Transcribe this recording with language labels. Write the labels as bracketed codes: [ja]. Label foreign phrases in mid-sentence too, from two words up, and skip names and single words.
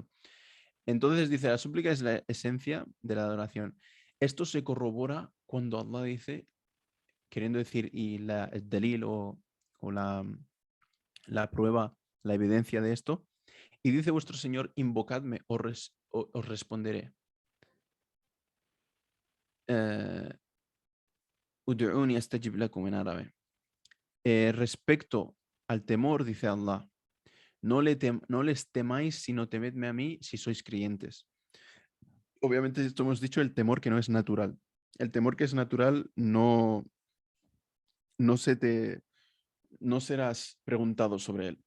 [es] Entonces dice, la súplica es la esencia de la adoración. Esto se corrobora cuando Allah dice, queriendo decir, y el dalil o la prueba, la evidencia de esto, y dice vuestro Señor, invocadme, os responderé. [ar] ادعوني أستجب لكم [es] en árabe. Respecto al temor, dice Allah, no les temáis, sino temedme a mí si sois creyentes. Obviamente, esto hemos dicho el temor que no es natural. El temor que es natural no se te, no serás preguntado sobre él.